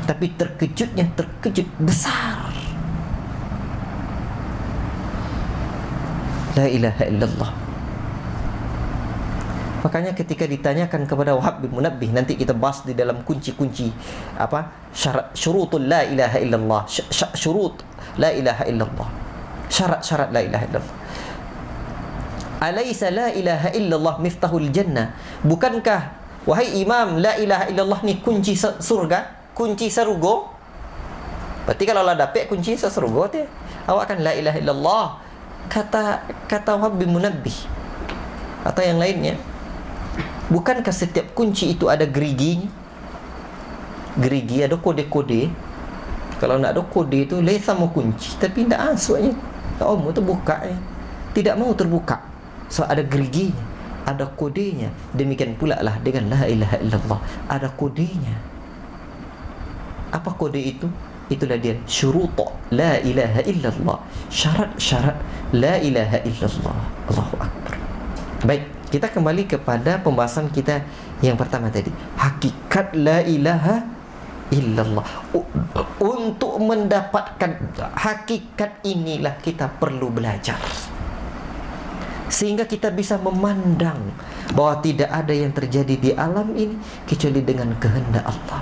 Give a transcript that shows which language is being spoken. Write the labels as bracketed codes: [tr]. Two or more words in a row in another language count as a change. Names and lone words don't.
[id] Tapi terkejutnya terkejut besar. [ar] لا إله إلا الله. [id] Makanya ketika ditanyakan kepada Wahab bin Munabbih, nanti kita bahas di dalam kunci-kunci syarat [ar] شروط لا إله إلا الله, شروط لا إله إلا الله, [id] syarat-syarat [ar] لا إله إلا الله. أليس لا إله إلا الله مفتاح الجنة? [id] Bukankah wahai imam, [ar] لا إله إلا الله [id] ni kunci surga, kunci surga? Berarti kalau lah dapat kunci surga tu, awak kan [ar] لا إله إلا الله. [id] Kata Wahab bin Munabbih atau yang lainnya, bukankah setiap kunci itu ada geriginya? Gerigi ada kode-kode. Kalau nak ada kode itu lain sama kunci, tapi tidak masuknya. Mu tu buka tidak mau terbuka. So ada geriginya, ada kodenya. Demikian pula lah dengan [ar] لا إله إلا الله, [id] ada kodenya. Apa kode itu? Itulah dia [ar] شروط لا إله إلا الله, [id] syarat-syarat [ar] لا إله إلا الله. الله أكبر. [id] Baik, kita kembali kepada pembahasan kita yang pertama tadi. Hakikat [ar] لا إله إلا الله. [id] Untuk mendapatkan hakikat inilah kita perlu belajar, sehingga kita bisa memandang bahwa tidak ada yang terjadi di alam ini kecuali dengan kehendak Allah.